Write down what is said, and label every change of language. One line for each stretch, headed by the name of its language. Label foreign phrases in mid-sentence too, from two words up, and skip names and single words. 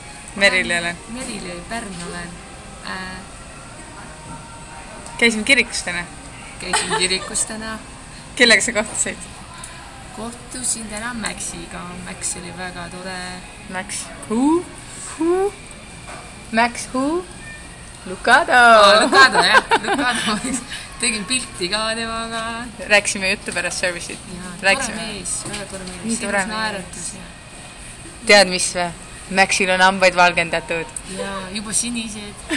Estonian: Merili olen. Merili, Pärn olen. Käisime kirikus täna. Käisin kirikus täna. Kellega sa kohtusid? Kohtusin täna Maxiga. Max oli väga tore.
English: Max. Who? Max who?
Estonian: Lucado. Lucado, jah. Lucado. Tegin pilti ka temaga. Rääkisime juttu pärast service'it. Tore mees, väga tore mees. Nii tore mees. Naeratus. Tead mis või? Maxil on hambaid valgendatud. Jaa, juba sinised.